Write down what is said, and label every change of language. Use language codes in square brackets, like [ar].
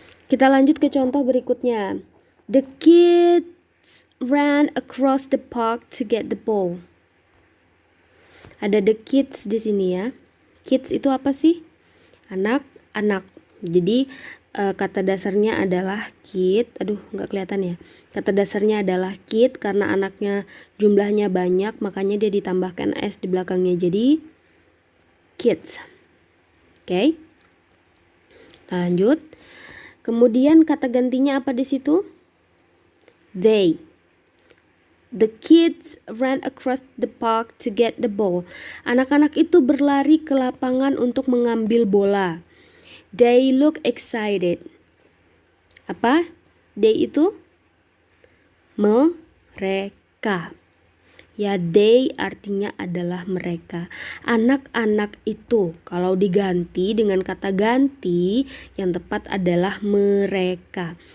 [id] Kita lanjut ke contoh berikutnya. [en] The kids ran across the park to get the ball. [id] Ada the kids di sini ya. Kids itu apa sih? Anak-anak. Jadi kata dasarnya adalah kid. Aduh, nggak kelihatan ya. Kata dasarnya adalah kid karena anaknya jumlahnya banyak, makanya dia ditambahkan s di belakangnya. Jadi kids. Oke. Lanjut. Kemudian kata gantinya apa di situ? They. [en] The kids ran across the park to get the ball. [id] Anak-anak itu berlari ke lapangan untuk mengambil bola. [en] They look excited. [id] Apa? They itu mereka. Ya, they artinya adalah mereka. Anak-anak itu kalau diganti dengan kata ganti, yang tepat adalah mereka.